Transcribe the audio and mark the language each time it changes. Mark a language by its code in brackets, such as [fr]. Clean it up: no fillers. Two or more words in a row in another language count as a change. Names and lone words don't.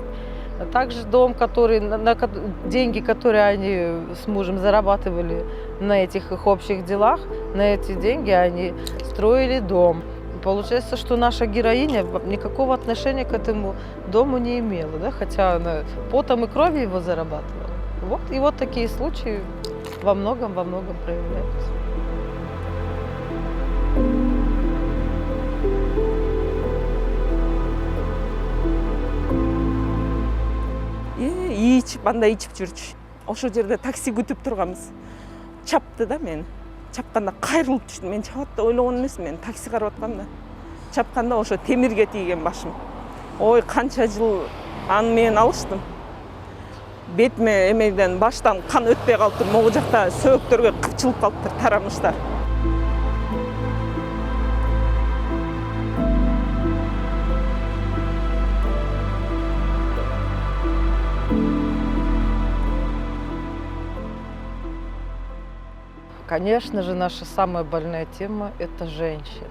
[ru] А также дом, деньги, которые они с мужем зарабатывали на этих их общих делах, на эти деньги они строили дом. Получается, что наша героиня никакого отношения к этому дому не имела, да, хотя она потом и кровью его зарабатывала. Вот, и вот такие случаи во многом проявляются. [ky] Ичип, андай ичип жүрчү. Ошол жерде такси күтүп турганбыз. Чапты да мени. Чапканда кайрылып түштүм. Мен чабат деп ойлогон эмесмин. Мен такси карап аткам да. Чапканда ошо темирге тийген башым. Ой, канча жыл аны мен алыштым. Бетиме эмеден баштан кан өтпөй калыптыр. Могу жакта сөөктөргө кыпчылып калыптыр, тарамыштар. [ru] Конечно же, наша самая больная тема – это женщины.